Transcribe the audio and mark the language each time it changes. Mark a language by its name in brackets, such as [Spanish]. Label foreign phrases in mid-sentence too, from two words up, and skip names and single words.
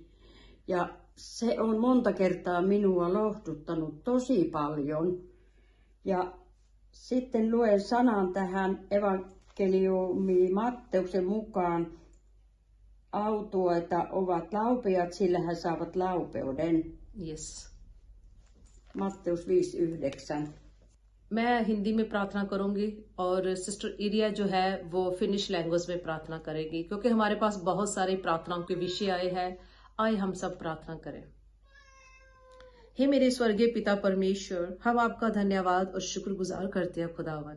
[Finnish] Ja se on monta kertaa minua lohduttanut tosi paljon. Ja sitten luen sanan tähän evankeliumi Matteuksen mukaan. Autuaita ovat laupeat, sillä he saavat laupeuden. Yes. Matteus 5:9. [Hindi] मैं हिंदी में प्रार्थना करूंगी और सिस्टर इरिया जो है वो [English] Finnish language [Hindi] में प्रार्थना करेगी, क्योंकि हमारे पास बहुत सारे प्रार्थनाओं के विषय आए हैं। आइए हम सब प्रार्थना करें। हे मेरे स्वर्गीय पिता परमेश्वर, हम आपका धन्यवाद और शुक्रगुजार करते हैं खुदावन।